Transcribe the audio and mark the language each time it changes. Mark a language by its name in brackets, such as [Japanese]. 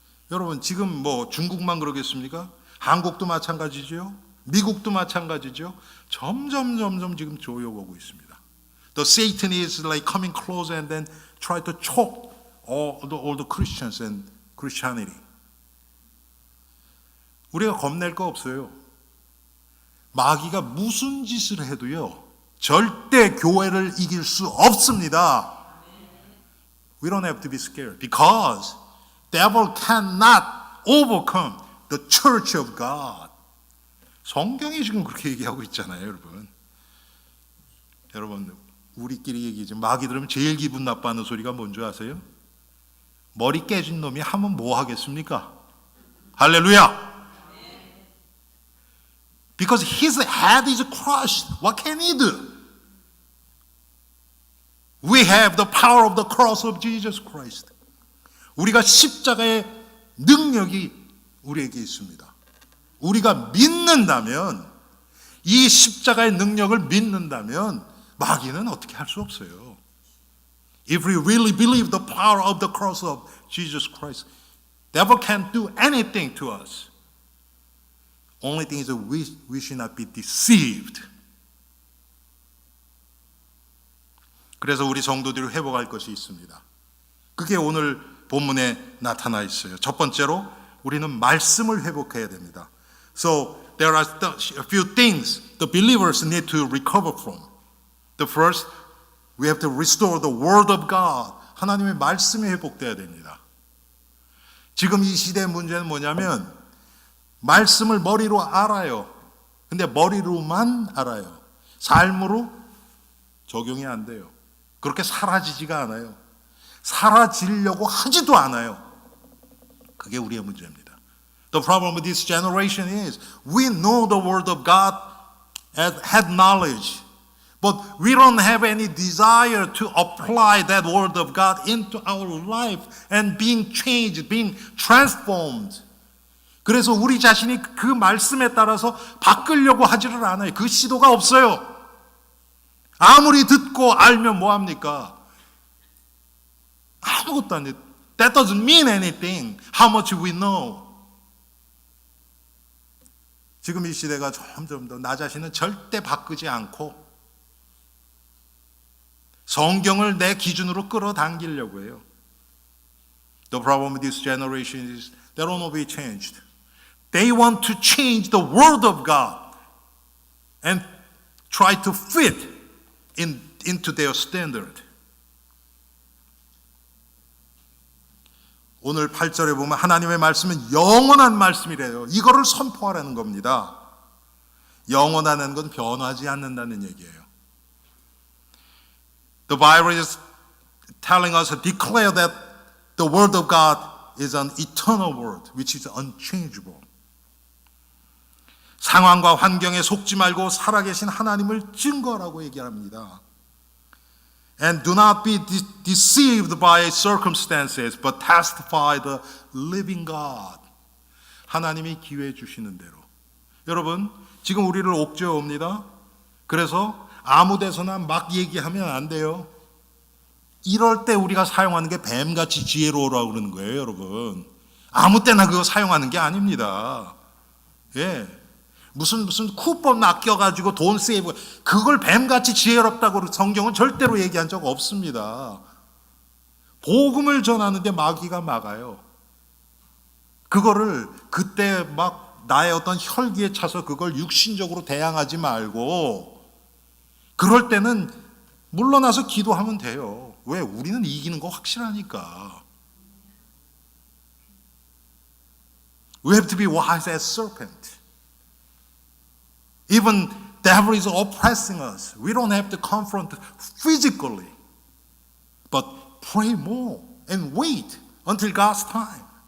[Korean] 여러분 지금 뭐 중국만 그러겠습니까? 한국도 마찬가지죠. 미국도 마찬가지죠. 점점 지금 조여오고 있습니다. [English] The Satan is like coming close and then try to choke all the Christians and Christianity. [Korean] 우리가 겁낼 거 없어요. 마귀가 무슨 짓을 해도요, 절대 교회를 이길 수 없습니다. [English] We don't have to be scared because devil cannot overcome the church of God. [Korean] 성경이 지금 그렇게 얘기하고 있잖아요, 여러분. 여러분, 우리끼리 얘기지. 마귀 들으면 제일 기분 나빠하는 소리가 뭔지 아세요? 머리 깨진 놈이 하면 뭐 하겠습니까? 할렐루야! [English] Because his head is crushed. What can he do? We have the power of the cross of Jesus Christ. [Korean] 우리가 십자가의 능력이 우리에게 있습니다. 우리가 믿는다면, 이 십자가의 능력을 믿는다면 마귀는 어떻게 할 수 없어요. [English] If we really believe the power of the cross of Jesus Christ, devil can't do anything to us. Only thing is that we should not be deceived. [Korean] 그래서 우리 성도들이 회복할 것이 있습니다. 그게 오늘 본문에 나타나 있어요. 첫 번째로 우리는 말씀을 회복해야 됩니다. [English] So there are a few things the believers need to recover from. The first, we have to restore the word of God. [Korean] 하나님의 말씀이 회복돼야 됩니다. 지금 이 시대의 문제는 뭐냐면 말씀을 머리로 알아요. 근데 머리로만 알아요. 삶으로 적용이 안 돼요. 그렇게 사라지지가 않아요. 사라지려고 하지도 않아요. 그게 우리의 문제입니다. [English] The problem with this generation is we know the word of God as head knowledge, but we don't have any desire to apply that word of God into our life and being changed, being transformed. [Korean] 그래서 우리 자신이 그 말씀에 따라서 바꾸려고 하지를 않아요. 그 시도가 없어요. 아무리 듣고 알면 뭐합니까? 아무것도 안 돼. [English] That doesn't mean anything. How much we know. [Korean] 지금 이 시대가 점점 더 나 자신은 절대 바꾸지 않고 성경을 내 기준으로 끌어당기려고 해요. [English] The problem with this generation is they don't want to be changed. They want to change the word of God and try to fit into their standard. [Korean] 오늘 8절에 보면 하나님의 말씀은 영원한 말씀이래요. 이거를 선포하라는 겁니다. 영원하다는 건 변하지 않는다는 얘기예요. [English] The Bible is telling us to declare that the word of God is an eternal word, which is unchangeable. [Korean] 상황과 환경에 속지 말고 살아계신 하나님을 증거하라고 얘기합니다. [English] And do not be deceived by circumstances, but testify the living God. [Korean] 하나님이 기회 주시는 대로. 여러분, 지금 우리를 옥죄어 옵니다. 그래서 아무 데서나 막 얘기하면 안 돼요. 이럴 때 우리가 사용하는 게 뱀같이 지혜로우라고 그러는 거예요, 여러분. 아무 때나 그거 사용하는 게 아닙니다. 예. 무슨 쿠폰 아껴가지고 돈 세이브, 그걸 뱀같이 지혜롭다고 성경은 절대로 얘기한 적 없습니다. 복음을 전하는데 마귀가 막아요. 그거를 그때 막 나의 어떤 혈기에 차서 그걸 육신적으로 대항하지 말고, 그럴 때는 물러나서 기도하면 돼요. 왜? 우리는 이기는 거 확실하니까. [English] We have to be wise as serpent. Even devil is oppressing us. We don't have to confront physically, but pray more and wait until God's time.